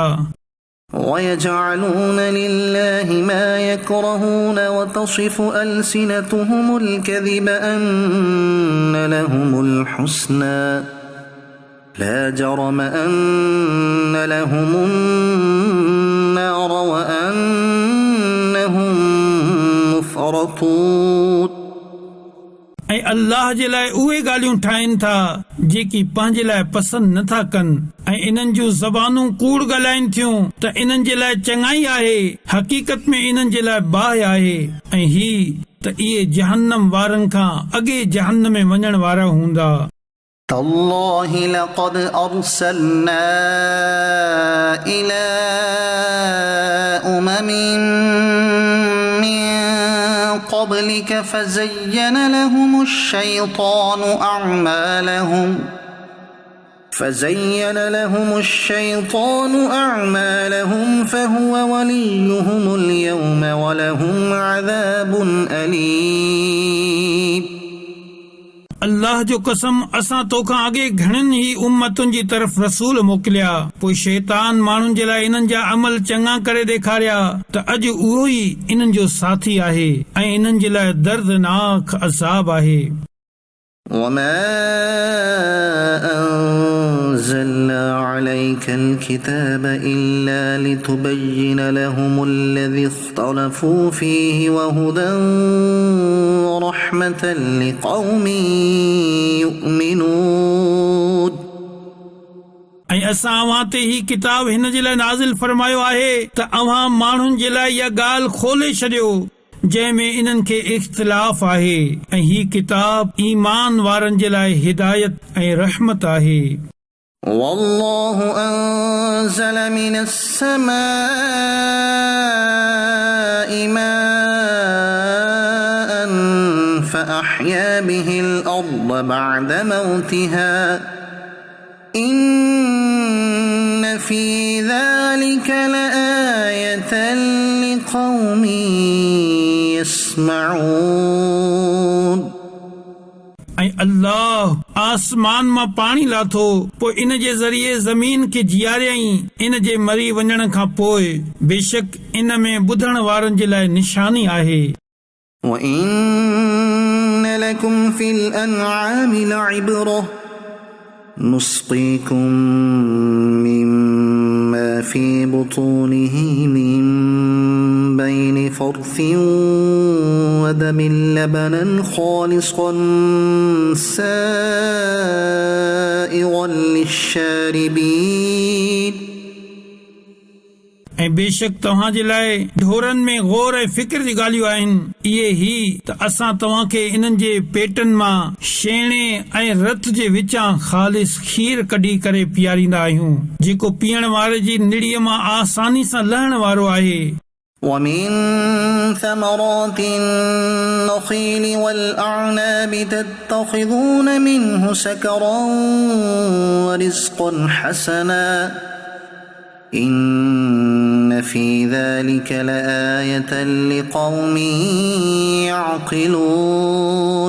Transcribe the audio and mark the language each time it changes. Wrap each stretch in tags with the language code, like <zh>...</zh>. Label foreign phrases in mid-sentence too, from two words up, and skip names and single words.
<ar>ويجعلون لله ما يكرهون وتصف ألسنتهم الكذب أن لهم الحسنى لا جرم أن لهم النار وأنهم مفرطون</ar> <sd>ऐं अल्लाह जे लाइ उहे ॻाल्हियूं ठाहिनि था जेकी पंहिंजे लाइ पसंदि नथा कनि ऐं इन्हनि जूं ज़बानूं कूड़ ॻाल्हाइनि थियूं त इन्हनि जे लाइ चङाई आहे हक़ीक़त में इन्हनि जे लाइ बाहि आहे ऐं ही त इहे जहन्नम वारनि खां अॻे जहन्नम में वञण वारा हूंदा</sd> <ar>تالله لقد أرسلنا إلى أمم من قبلك فزين لهم الشيطان أعمالهم فهو وليهم اليوم ولهم عذاب أليم</ar> <sd>अल्लाह जो कसम असां तोखां अॻे घणनि ई उम्मतुनि जी तरफ़ रसूल मोकिलिया पोइ शैतान माण्हुनि जे लाइ इन्हनि जा अमल चङा करे ॾेखारिया त अॼु उहो ई इन्हनि जो साथी आहे ऐं इन्हनि जे लाइ दर्दनाक अज़ाब आहे</sd> <ar>وما أنزلنا عليك الكتاب إلا لتبين لهم الذي اختلفوا فيه وهدى ورحمة لقوم يؤمنون</ar> <sd>ऐं असां अव्हां ते ही किताब हिन जे लाइ नाज़िल फरमायो आहे त अव्हां माण्हुनि जे लाइ इहा ॻाल्हि खोले छॾियो जंहिंमें इन्हनि खे इख़्तिलाफ़ आहे ऐं ही किताब ईमान वारनि जे लाइ हिदायत ऐं रहमत आहे</sd> <ar>والله أنزل من السماء ماء فأحيا به الأرض بعد موتها إن في ذلك لآية لقوم يسمعون</ar> <sd>ऐं अल्लाह आसमान मां पाणी लाथो पोइ इन जे ज़रिए ज़मीन खे जीआरियईं इन जे मरी वञण खां पोइ बेशक इन में ॿुधण वारनि जे लाइ निशानी आहे</sd> <ar>وَإِنَّ لَكُمْ فِي الْأَنْعَامِ لَعِبْرَةً نُسْقِيكُم مِّمَّا فِي بُطُونِهِ مِن بَيْنِ فَرْثٍ ودم لبنا خالصا سائغا للشاربين</ar> <sd>ऐं बेशक तव्हां जे लाइ ढोरनि में गौर ऐं फिक्र जी ॻाल्हियूं आहिनि इहे ही त असां तव्हां खे इन्हनि जे पेटनि मां छेणे ऐं रत जे विचां ख़ालिस खीर कढी करे पीआरींदा आहियूं जेको पीअण वारे जी निड़ीअ मां आसानी सां लहण वारो आहे</sd> <ar>ومن ثمرات النخيل والأعناب تتخذون منه سكرا ورزقا حسنا إن في ذلك لآية لقوم يعقلون</ar>